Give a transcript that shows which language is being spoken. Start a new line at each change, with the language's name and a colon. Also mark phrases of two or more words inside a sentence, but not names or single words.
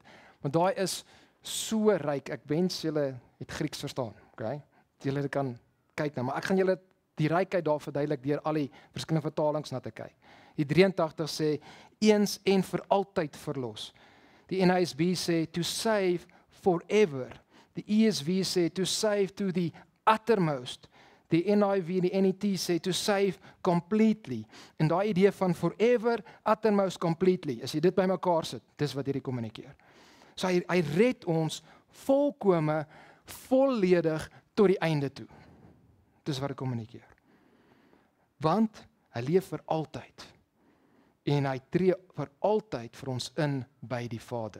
Afrikaans: Want daai is so ryk. Ek wens julle het Grieks verstaan, okay? Julle kan kyk nou, maar ek gaan julle die rykheid daar verduidelik deur al die verskillende vertalings na te kyk. Die 83 sê eens en vir altyd verlos. Die NASB sê
English: to save forever.
Afrikaans: Die ESV sê
English: to save to the uttermost.
Afrikaans: Die NIV en die NET sê
English: to save completely.
Afrikaans: En daai idee van
English: forever, uttermost, completely,
Afrikaans: as jy dit bymekaar sit, dis wat hierdie kommunikeer. So hy red ons volkome, volledig tot die einde toe. Dis wat hy kommunikeer. Want hy leef vir altyd. En hy tree vir altyd vir ons in by die Vader.